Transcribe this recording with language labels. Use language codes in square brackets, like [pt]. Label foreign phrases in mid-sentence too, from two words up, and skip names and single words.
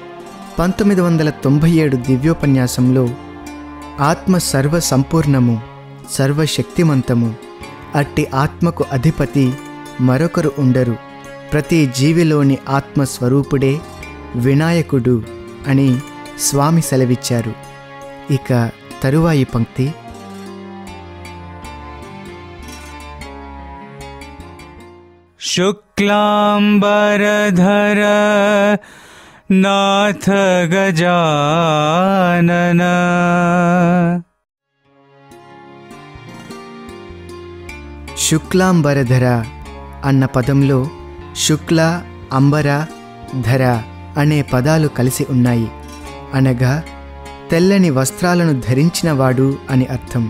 [te] 1997 దివ్యోపన్యాసంలో ఆత్మ సర్వ సంపూర్ణము, సర్వశక్తిమంతము, అట్టి ఆత్మకు అధిపతి మరొకరు ఉండరు, ప్రతి జీవిలోని ఆత్మస్వరూపుడే వినాయకుడు అని స్వామి సెలవిచ్చారు. ఇక తరువాయి పంక్తి [sa] शुक्लांबरधर नाथ गजानन [te] శుక్లాంబరధర అన్న పదంలో శుక్ల, అంబర, ధర అనే పదాలు కలిసి ఉన్నాయి. అనగా తెల్లని వస్త్రాలను ధరించినవాడు అని అర్థం.